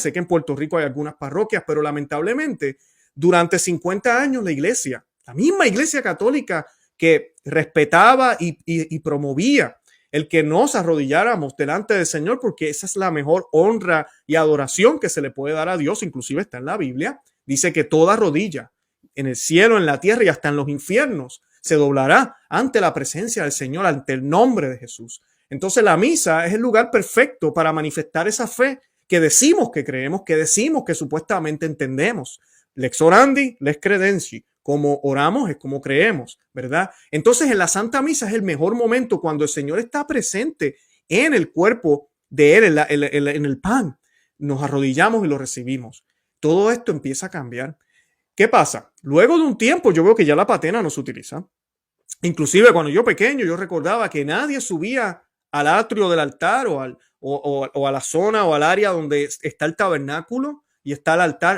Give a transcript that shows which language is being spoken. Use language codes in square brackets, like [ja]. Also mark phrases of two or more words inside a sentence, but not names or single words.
[es] Sé que en Puerto Rico hay algunas parroquias, pero lamentablemente durante 50 años la iglesia, la misma iglesia católica que respetaba y promovía el que nos arrodilláramos delante del Señor, porque esa es la mejor honra y adoración que se le puede dar a Dios, inclusive está en la Biblia, dice que toda rodilla en el cielo, en la tierra y hasta en los infiernos se doblará ante la presencia del Señor, ante el nombre de Jesús. Entonces la misa es el lugar perfecto para manifestar esa fe que decimos que creemos, que decimos que supuestamente entendemos. [la] Lex orandi, lex credenci. [es] Como oramos es como creemos, ¿verdad? Entonces en la Santa Misa es el mejor momento cuando el Señor está presente en el cuerpo de Él, en el pan. Nos arrodillamos y lo recibimos. Todo esto empieza a cambiar. ¿Qué pasa? Luego de un tiempo yo veo que ya la patena no se utiliza. Inclusive cuando yo pequeño yo recordaba que nadie subía al atrio del altar o a la zona o al área donde está el tabernáculo y está el altar.